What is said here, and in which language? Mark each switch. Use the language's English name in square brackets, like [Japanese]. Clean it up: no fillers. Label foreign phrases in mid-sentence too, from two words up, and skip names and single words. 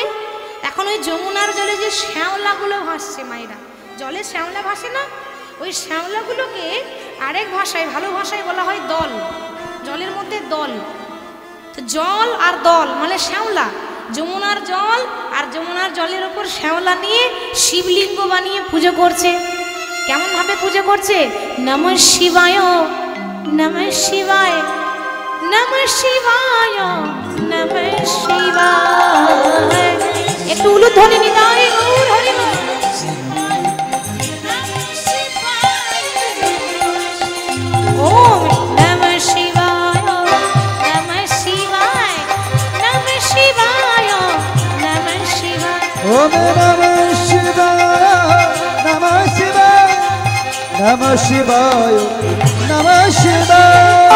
[Bangla] এখন ওই যমুনার জলে যে শ্যাওলাগুলো ভাসছে মায়েরা, জলে শ্যাওলা ভাসে না, ওই শ্যাওলাগুলোকে আরেক ভাষায়, ভালো ভাষায় বলা হয় দল। জলের মধ্যে দল, তো জল আর দল মানে শ্যাওলা। যমুনার জল আর যমুনার জলের ওপর শ্যাওলা নিয়ে শিবলিঙ্গ বানিয়ে পুজো করছে। কেমন ভাবে পুজো করছে? [Sanskrit] নমঃ শিবায়, নমঃ শিবায়, নমঃ শিবায়, নমঃ শিবায়। [Bangla] একটু উলুধ্বনি নিতে হয়। [Sanskrit] ওম নমঃ শিবায়, নমঃ শিবায়, নমঃ শিবায়, নমঃ শিবায়। ওম নমঃ শিবায়, নমঃ শিবায়, নমঃ শিবায়, নমঃ শিবায়।